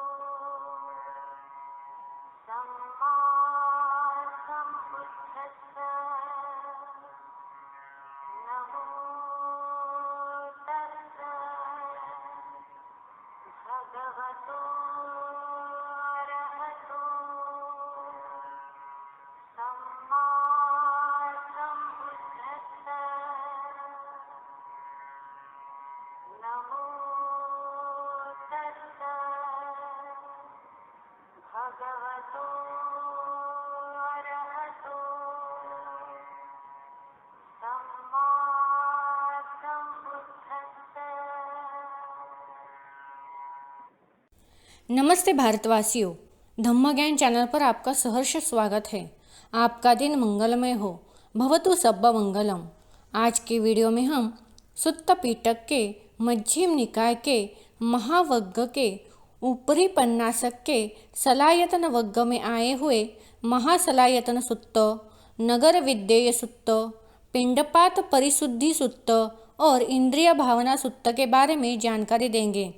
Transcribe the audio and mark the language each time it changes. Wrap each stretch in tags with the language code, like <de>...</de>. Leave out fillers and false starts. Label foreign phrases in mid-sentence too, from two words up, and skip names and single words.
<pi>सम्मा सम्बुद्धस्सा नमो तस्सा भगवतो अरहतो सम्मा सम्बुद्धस्सा नमो तस्सा भगवतो अरहतो सम्मा सम्बुद्धस्सा।</pi> <hi>नमस्ते भारतवासियों, धम्म ज्ञान चैनल पर आपका सहर्ष स्वागत है। आपका दिन मंगलमय हो,</hi> <pi>भवतु सब्बा मंगलम।</pi> <hi>आज के वीडियो में हम सुत्त पिटक के मध्यम निकाय के महावग्ग के ऊपरी पन्नासक के सलायतन वग्ग में आए हुए महासलायतन सुत्त, नगर विद्येय सुत्त, पिंडपात परिशुद्धि सुत्त और इंद्रिय भावना सुत्त के बारे में जानकारी देंगे।</hi>